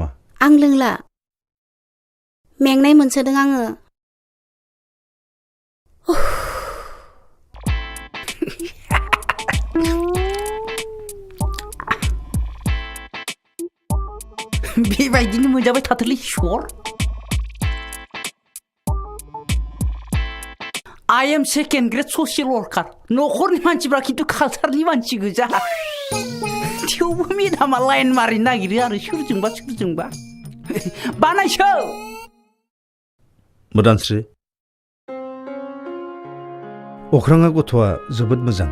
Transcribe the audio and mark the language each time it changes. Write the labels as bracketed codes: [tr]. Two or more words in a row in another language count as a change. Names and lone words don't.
[brx] आं लोंला मेंनाय मोनसोदों आङो बेबायदिनो मोनजाबाय थाथोलै सर [en] I am second grade social worker [brx] न'खरनि मानसिफ्रा खिन्थु कालचारनि मानसि गोजा थेवबो मेडामा लाइन मारिनो नागिरो आरो सोरजोंबा बानायसो मोदानस्रि अख्राङा गथ'आ जोबोद मोजां